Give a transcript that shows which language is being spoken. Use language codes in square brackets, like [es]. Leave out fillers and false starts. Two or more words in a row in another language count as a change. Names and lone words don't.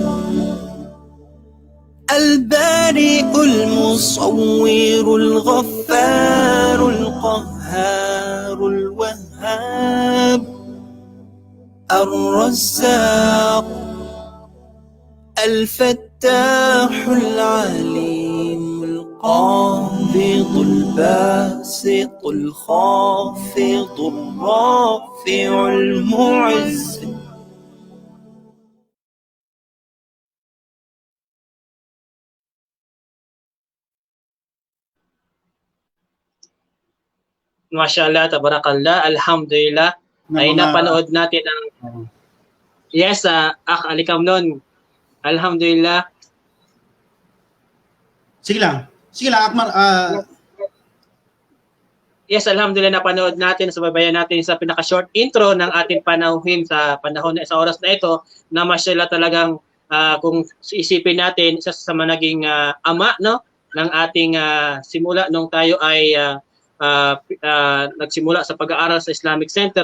[ar] البارئ المصور الغفار القهار الوهاب الرزاق الفتاح العليم القابض الباسط الخافض الرافع المعز ما شاء الله، تبارك الله، الحمد لله. [tl] Ay napanood natin ang yes, Ali Kamlon. Alhamdulillah. Sige lang, Akmal. Yes, alhamdulillah, napanood natin, subaybayan natin sa pinaka- [en] short intro [tl] ng ating panauhin sa panahon sa oras na ito, na mashallah talagang kung isipin natin, isa sa mga naging ama, no, ng ating simula nung tayo ay nagsimula sa pag-aaral sa Islamic Center.